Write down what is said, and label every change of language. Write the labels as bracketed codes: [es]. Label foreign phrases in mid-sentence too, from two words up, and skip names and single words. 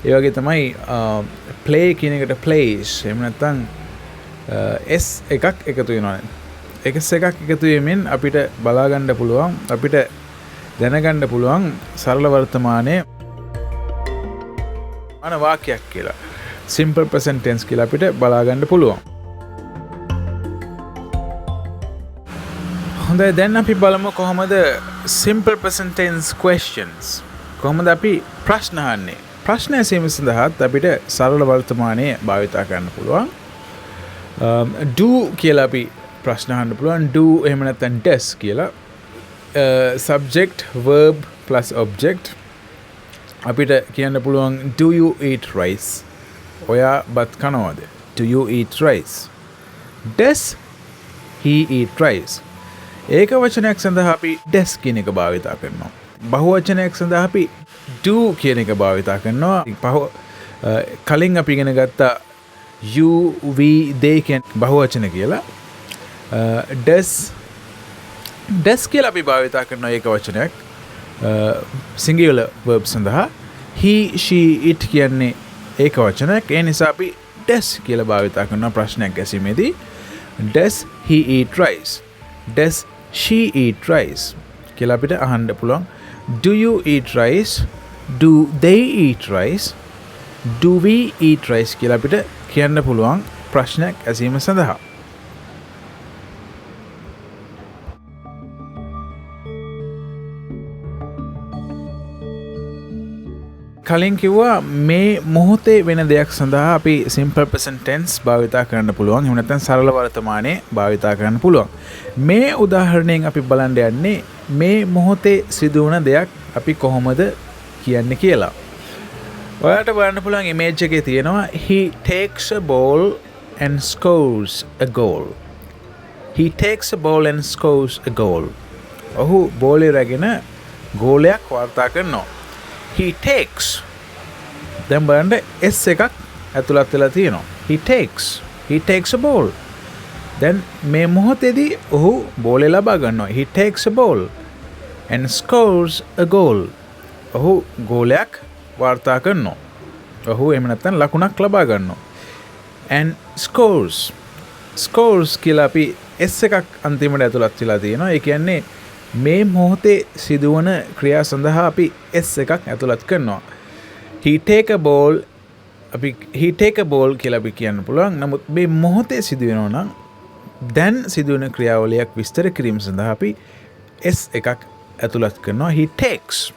[si] ඒ වගේ තමයි play කියන එකට plays එහෙම නැත්නම් s එකක් එකතු වෙනවා නේ s එකක් එකතු වීමෙන් අපිට බලා ගන්න පුළුවන් අපිට දැනගන්න පුළුවන් සරල වර්තමානයේ අන වාක්‍යයක් කියලා [en] simple present tense [si] කියලා අපිට බලා ගන්න පුළුවන්. හොඳයි දැන් අපි බලමු කොහොමද [en] simple present tense questions [si] කොහොමද අපි ප්‍රශ්න අහන්නේ. ප්‍රශ්න ඇසීම සඳහාත් අපිට සරල වර්තමානයේ භාවිතා කරන්න පුළුවන්. do කියලා අපි ප්‍රශ්න අහන්න පුළුවන්. do එහෙම නැත්නම් does කියලා [en] subject verb plus object [si] අපිට කියන්න පුළුවන් [en] do you eat rice [si] ඔයා බත් කනවද [en] do you eat rice does he eat rice [si] ඒක වචනයක් සඳහා අපි does කියන එක භාවිතා කරනවා බහුවචනයක් සඳහා අපි do කියන එක භාවිතා කරනවා කලින් අපි ඉගෙන ගත්තා [en] you we they [si] කියන බහුවචන කියලා does කියලා අපි භාවිතා කරනවා ඒක වචනයක් [en] singular verb [si] සඳහා [en] he she it [si] කියන්නේ ඒක වචනයක් ඒ නිසා අපි does කියලා භාවිතා කරනවා ප්‍රශ්නයක් ඇසීමේදී [en] does he eat rice does she eat rice [si] කියලා අපිට අහන්න පුළුවන් [en] do you eat rice do they eat rice do we eat rice [si] කියලා අපිට කියන්න පුළුවන් ප්‍රශ්නයක් ඇසීම සඳහා කලින් කිව්වා මේ මොහොතේ වෙන දෙයක් සඳහා අපි [en] simple present tense [si] භාවිතා කරන්න පුළුවන්. එහෙම නැත්නම් සරල වර්තමානයේ භාවිතා කරන්න පුළුවන්. මේ උදාහරණයෙන් අපි බලන්න යන්නේ මේ මොහොතේ සිදුවන දෙයක් අපි කොහොමද කියන්නේ කියලා. ඔයාලට බලන්න පුළුවන් image එකේ තියෙනවා [en] he takes a ball and scores a goal. He takes a ball and scores a goal. [si] ඔහු බෝලේ රැගෙන ගෝලයක් වාර්තා කරනවා. [en] He takes [si] දැන් බලන්න s එකක් ඇතුළත් වෙලා තියෙනවා [en] he takes a ball [si] දැන් මේ මොහොතේදී ඔහු බෝලේ ලබා ගන්නවා [en] he takes a ball and scores a goal [si] ඔහු ගෝලයක් වාර්තා කරනවා ඔහු එහෙම නැත්නම් ලකුණක් ලබා ගන්නවා and scores කියලා අපි s එකක් අන්තිමට ඇතුළත් වෙලා තියෙනවා ඒ කියන්නේ මේ මොහොතේ සිදුවන ක්‍රියා සඳහා අපි s එකක් ඇතුළත් කරනවා [en] he take a ball [si] කියලා අපි කියන්න පුළුවන් නමුත් මේ මොහොතේ සිදුවෙනවා නම් දැන් සිදුවන ක්‍රියාවලියක් විස්තර කිරීම සඳහා අපි s එකක් ඇතුළත් කරනවා [en] he takes